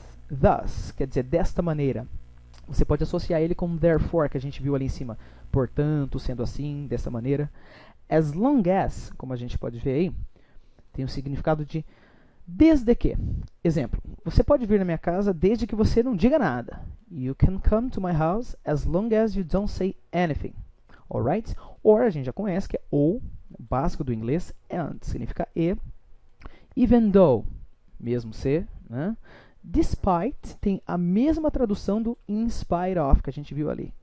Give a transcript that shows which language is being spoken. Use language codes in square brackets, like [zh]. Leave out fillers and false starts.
[pt] Thus, quer dizer, desta maneira. Você pode associar ele com therefore, que a gente viu ali em cima. Portanto, sendo assim, dessa maneira. [en] As long as, [pt] como a gente pode ver aí, tem o significado de desde que. Exemplo, você pode vir na minha casa desde que você não diga nada. [en] You can come to my house as long as you don't say anything. Alright? [pt] Or, a gente já conhece que é ou, básico do inglês, and, significa e. [en] Even though, [pt] mesmo se, né? Despite tem a mesma tradução do [en] in spite of, [pt] que a gente viu ali.